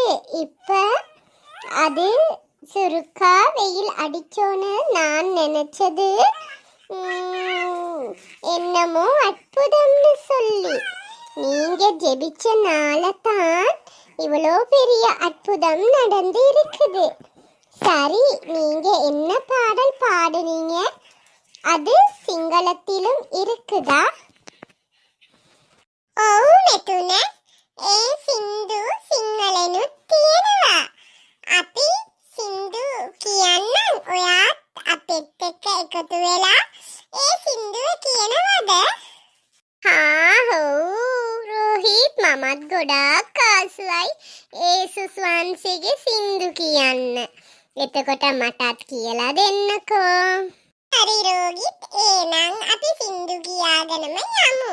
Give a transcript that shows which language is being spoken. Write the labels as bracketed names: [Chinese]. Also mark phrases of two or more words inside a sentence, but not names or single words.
[Tamil] இப்ப அது சுருக்கா வெயில் அடிச்சோன்னு நான் நினைச்சது என்னமோ அற்புதம்னு சொல்லி. நீங்க ஜெபிச்சனால தான் இவ்வளோ பெரிய அற்புதம் நடந்து இருக்குது. சரி, நீங்க என்ன பாடல் பாடுனீங்க? அது சிங்களத்திலும் இருக்குதா? [Sinhala] ඔව් මෙතුන, ඒ සින්දු සිංහලෙනුත් තියෙනවා. අපි සින්දු කියන්නම්. ඔයාත් අපිත් එක්ක එකතු වෙලා ඒ සින්දුව කියනවද? රෝහිත්, මමත් ගොඩාක් ආසයි ඒසුස් වහන්සේගේ සින්දු කියන්න. එතකොට මටත් කියලා දෙන්නකෝ. හරි ரோஹித், එහෙනම් අපි සින්දු කියාගෙනම යමු.